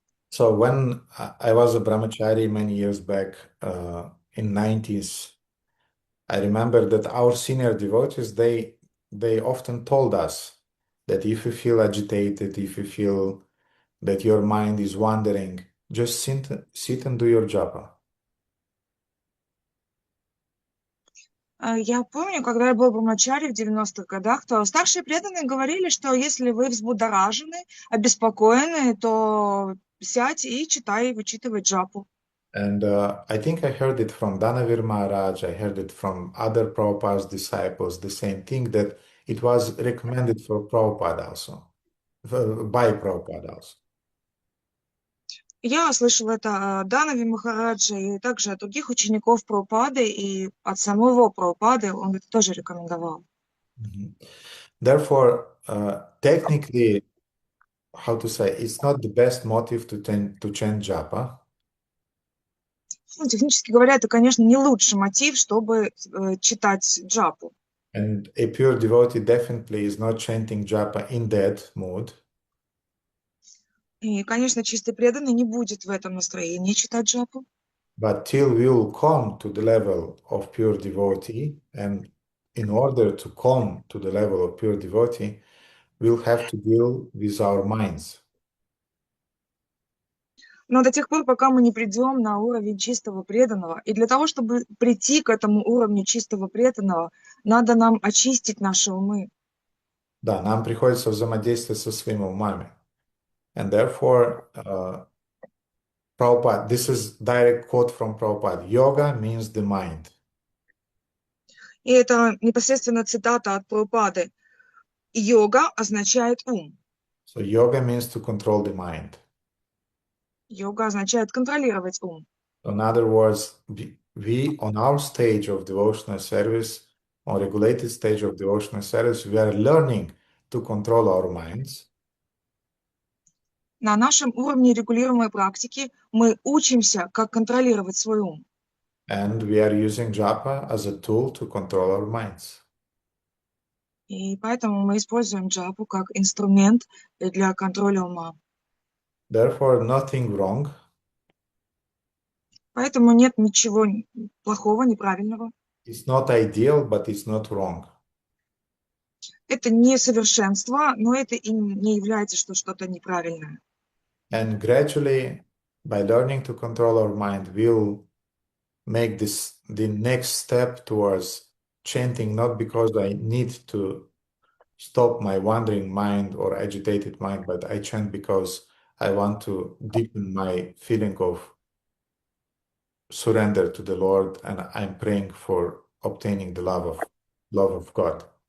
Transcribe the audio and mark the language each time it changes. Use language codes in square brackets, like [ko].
[en] So when I was a brahmachari many years back, in 90s, I remember that our senior devotees, they often told us that if you feel agitated, if you feel that your mind is wandering, just sit and do your japa. [ru] Я помню, когда я был в Брамачаре в 90-х годах, то старшие преданные говорили, что если вы взбудоражены, обеспокоены, то сядь и читай, вычитывай джапу. [en] And I think I heard it from Danavir Maharaj, I heard it from other Prabhupada's disciples, the same thing, that it was recommended for Prabhupada also, by Prabhupada also. [ru] Я слышала это от Данави Махараджа и также от других учеников Прабхупады, и от самого Прабхупады он это тоже рекомендовал. Mhm. [en] Therefore, technically, how to say, it's not the best motive to chant japa. [ru] Ну, технически говоря, это, конечно, не лучший мотив, чтобы читать джапу. [en] And a pure devotee definitely is not chanting japa in that mood. [ru] И, конечно, чистый преданный не будет в этом настроении читать джапу. [en] But till we will come to the level of pure devotee, and in order to come to the level of pure devotee, we'll have to deal with our minds. [ru] Но до тех пор, пока мы не придем на уровень чистого преданного, и для того, чтобы прийти к этому уровню чистого преданного, надо нам очистить наши умы. Да, нам приходится взаимодействовать со своими умами. [en] And therefore, Prabhupada, this is direct quote from Prabhupada. Yoga means the mind. [ru] И это непосредственно цитата от Прабхупады. Йога означает ум. [en] So yoga means to control the mind. [ru] Йога означает контролировать ум. [en] In other words, we on our stage of devotional service, on regulated stage of devotional service, we are learning to control our minds. [ru] На нашем уровне регулируемой практики мы учимся, как контролировать свой ум. [en] And we are using japa as a tool to control our minds. [ru] И поэтому мы используем джапу как инструмент для контроля ума. [en] Therefore, nothing wrong. [ru] Поэтому нет ничего плохого, неправильного. [en] It's not ideal, but it's not wrong. [ru] Это не совершенство, но это и не является, что что-то неправильное. [en] And gradually, by learning to control our mind, we'll make this the next step towards chanting, not because I need to stop my wandering mind or agitated mind, but I chant because I want to deepen my feeling of surrender to the Lord, and I'm praying for obtaining the love of God.